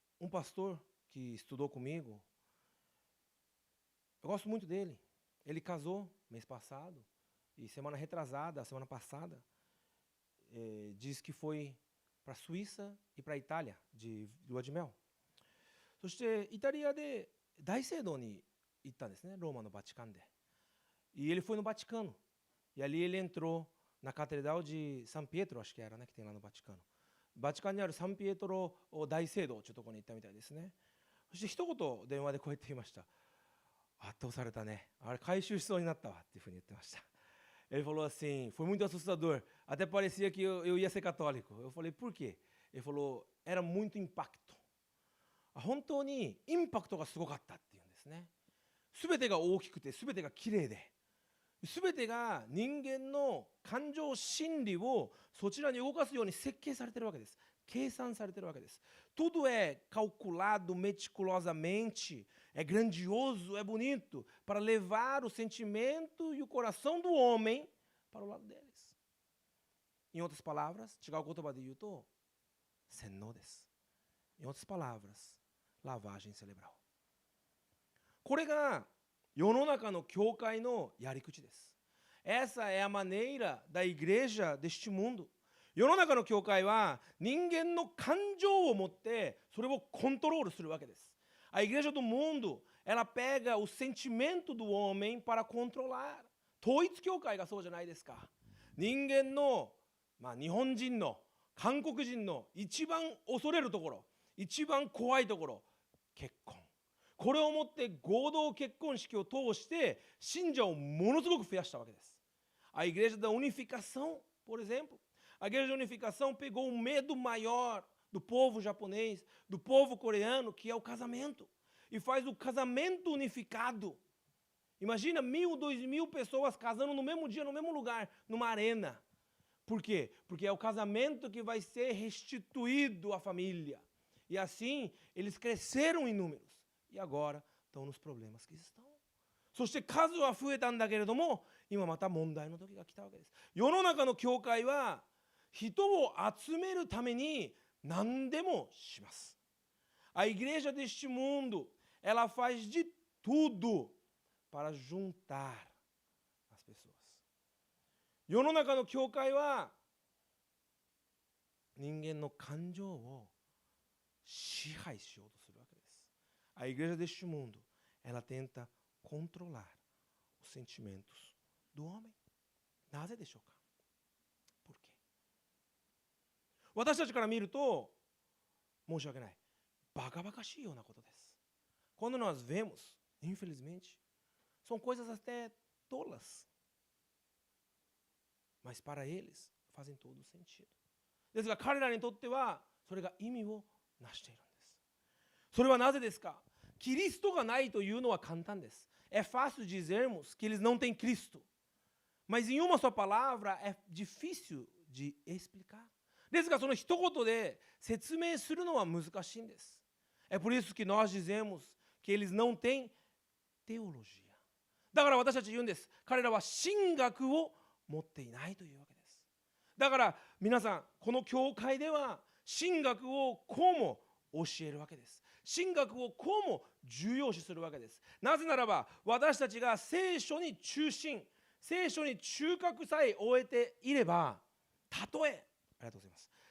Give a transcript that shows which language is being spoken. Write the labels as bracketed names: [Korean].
[Portuguese] pastor que estudou comigo, eu gosto muito dele. Ele casou mês passado e semana passada, diz que foi para a Suíça e para a Itália de lua de mel. [Japanese] そしてイタリアで大聖堂に行ったんですね、ローマのバチカンで。 [Portuguese] E ele foi no Vaticano. E ali ele entrou na Catedral de San Pietro, acho que era, né, que tem lá no Vaticano. [Japanese] バチカンにあるサンピエトロ大聖堂というところに行ったみたいですね。そして一言電話でこうやって言いました。圧倒されたね。あれ回収しそうになったわっていうふうに言ってました。 [Portuguese] Ele falou assim, foi muito assustador. Até parecia que eu ia ser católico. Eu falei, por quê? Ele falou, era muito impacto. [Japanese] 本当にインパクトがすごかったっていうんですね。すべてが大きくて、すべてがきれいで、すべてが人間の感情心理をそちらに動かすように設計されているわけです。計算されているわけです。 [Portuguese] Tudo é calculado meticulosamente, é grandioso, é bonito, para levar o sentimento e o coração do homem para o lado deles. Em outras palavras, [Japanese] 違う言葉で言うと、洗脳です。 [Portuguese] Em outras palavras, lavagem cerebral. [Japanese] これが世の中の教会のやり口です。 [Portuguese] Essa é a maneira da igreja deste mundo. [Japanese] 世の中の教会は人間の感情を持ってそれをコントロールするわけです。 [Portuguese] A igreja do mundo, ela pega o sentimento do homem para controlar. [Japanese] 統一教会がそうじゃないですか。人間の、日本人の、韓国人の一番恐れるところ、一番怖いところ、結婚。これをもって合同結婚式を通して信者をものすごく増やしたわけです。 [Portuguese] A igreja da unificação, por exemplo, a igreja da unificação pegou um medo maior do povo japonês, do povo coreano, que é o casamento, e faz o casamento unificado. Imagina 1.000, 2.000 pessoas casando no mesmo dia, no mesmo lugar, numa arena. Por quê? Porque é o casamento que vai ser restituído à família. E assim, eles cresceram em números. E agora estão nos problemas que estão. [Japanese] そして数は増えたんだけれども、今また問題の時が来たわけです。世の中の教会は人を集めるために何でもします。 [Portuguese] A igreja deste mundo, ela faz de tudo para juntar as pessoas. [Japanese] 世の中の教会は人間の感情を支配しようとするわけです。 [Portuguese] A igreja deste mundo, ela tenta controlar os sentimentos do homem. [Japanese] なぜでしょうか? [Portuguese] Por quê? [Japanese] 私たちから見ると申し訳ない。バカバカしいようなことです。 [Portuguese] Quando nós vemos, infelizmente, são coisas até tolas. Mas para eles fazem todo sentido. [Japanese] ですが彼らにとってはそれが意味をなしているんです。それはなぜですか? キリストがないというのは簡単です。 [Portuguese] É fácil dizermos que eles não têm Cristo. Mas em uma só palavra é difícil de explicar. [Japanese] ですがその一言で説明するのは難しいんです。 [Portuguese] É por isso que nós dizemos que eles não têm teologia. [Japanese] だから私たち言うんです。彼らは神学を持っていないというわけです。だから皆さん、この教会では神学をこうも教えるわけです。神学をこうも重要視するわけです。なぜならば私たちが聖書に中心、聖書に中核さえ終えていれば、たとえ、ありがとうございます。